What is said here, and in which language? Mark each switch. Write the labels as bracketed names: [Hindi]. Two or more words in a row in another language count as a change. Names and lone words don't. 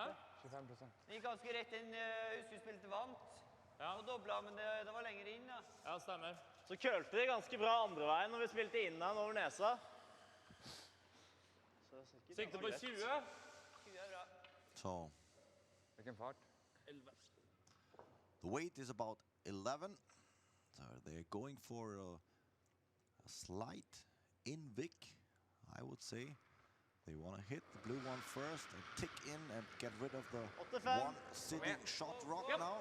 [Norwegian] 25%. Den gikk ganske rett inn, husker vi spilte vant. Ja. Og dobla, men det var lenger inn da. Ja, stemmer. Så kølte det ganske bra andre veien når vi spilte inn den over nesa. Sikte på 20. 20 er bra. [English] So [Swedish] Vilken fart. [English] 11. the weight is about 11. So they're going for a slight in Vic, I would say. They want to hit the blue one first and tick in and get rid of the one sitting shot rock now.